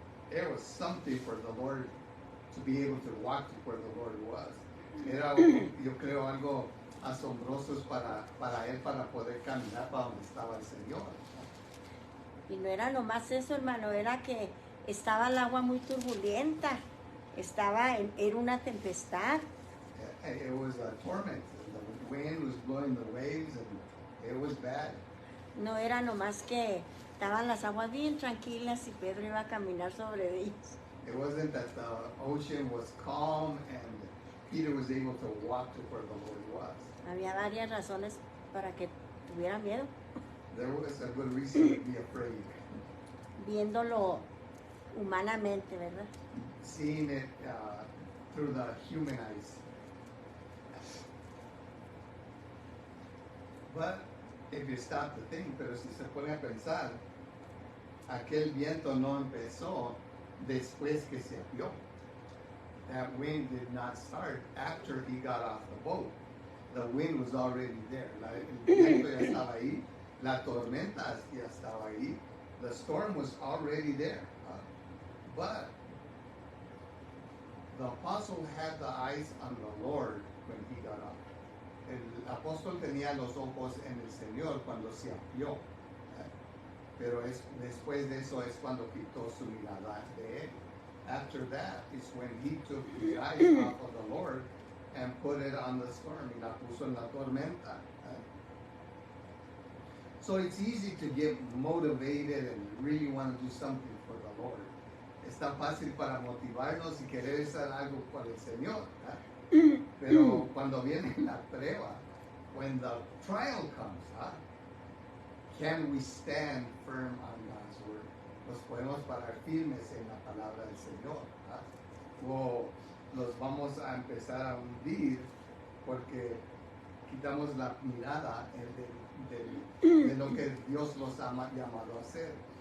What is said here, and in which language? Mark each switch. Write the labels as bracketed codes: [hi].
[en] It was something for the Lord to be able to walk to where the Lord was. [es] Era, yo creo, algo asombroso para él para poder caminar para donde estaba el Señor. Y no era nomás eso, hermano, era que estaba el agua muy turbulenta, era una tempestad. [en] It was a torment. The wind was blowing the waves and it was bad. [es] No era nomás que estaban las aguas bien tranquilas y Pedro iba a caminar sobre ellas. [en] It wasn't that the ocean was calm and Peter was able to walk to where the Lord was. [es] Había varias razones para que tuviera miedo. [en] There was a good reason to be afraid. [es] Viéndolo humanamente, ¿verdad? [en] Seeing it through the human eyes. But if you stop to think, [es] pero si se pone a pensar, aquel viento no empezó después que se abrió. [en] That wind did not start after he got off the boat. The wind was already there. [es] El viento ya estaba ahí. La tormenta ya estaba ahí. [en] The storm was already there. But the apostle had the eyes on the Lord when he got up. [es] El apóstol tenía los ojos en el Señor cuando se abrió. Pero después de eso es cuando quitó su mirada de él. [en] After that is when he took his eyes off of the Lord and put it on the storm. [es] Y la puso en la tormenta. [en] So it's easy to get motivated and really want to do something for the Lord. [es] Está fácil para motivarnos y querer hacer algo por el Señor. Pero cuando viene la prueba, [en] when the trial comes, can we stand firm on God's word? [es] Nos podemos parar firmes en la palabra del Señor. O los vamos a empezar a hundir porque quitamos la mirada de lo que Dios nos ha llamado a hacer.